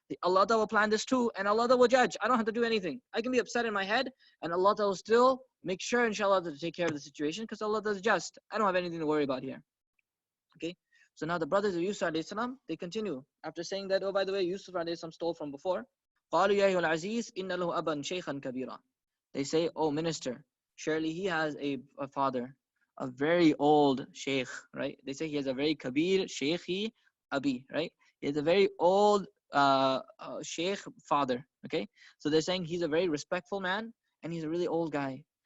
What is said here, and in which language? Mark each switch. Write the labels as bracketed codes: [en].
[en] Allah will plan this too, and Allah will judge. I don't have to do anything. I can be upset in my head, and Allah will still make sure, inshallah, to take care of the situation because Allah is just. I don't have anything to worry about here. Okay? So now the brothers of Yusuf alayhi salam, they continue. After saying that, oh, by the way, Yusuf alayhi salam stole from before. [ar] قَالُوا يَا أَيُّهَا الْعَزِيزُ إِنَّ لَهُ أَبًا شَيْخًا كَبِيرًا. [en] They say, oh minister, surely he has a father, a very old sheikh, right? They say he has a very kabir, sheikhi, abi, right? He has a very old sheikh father, okay? So they're saying he's a very respectful man and he's a really old guy.